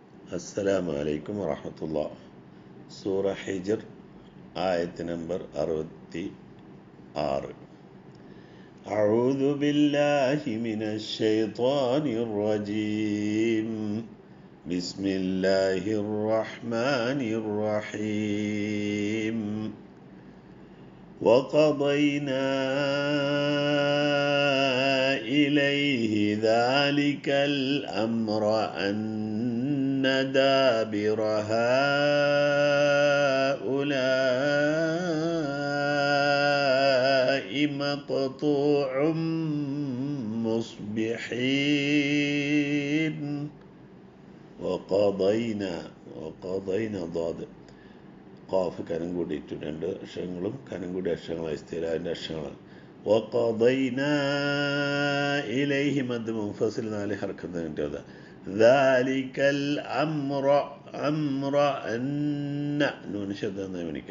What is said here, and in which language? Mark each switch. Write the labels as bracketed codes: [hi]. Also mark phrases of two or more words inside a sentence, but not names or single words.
[ar] السلام عليكم ورحمة الله. [ml] സൂറ ഹിജ്ർ ആയത്ത് നമ്പർ 66. [ar] أعوذ بالله من الشيطان الرجيم. بسم الله الرحمن الرحيم. وقضينا إليه ذلك الأمر أن دابر هؤلاء مقطوع مصبحين. وقضينا ضاد [ml] ഖാഫ് കനം കൂടിയിട്ട് രണ്ട് അക്ഷരങ്ങളും കനം കൂടിയ അക്ഷരങ്ങളായി സ്ഥിരതിൻ്റെ അക്ഷരങ്ങളാണ്. [ar] وقضينا إليه [ml] മദ് മുൻഫസിൽ 4 ഹർക്കത്ത് കിട്ടിയത്. [ar] ذلك الأمر أن [ml] നൂൻ ശബ്ദം വിളിക്കുക.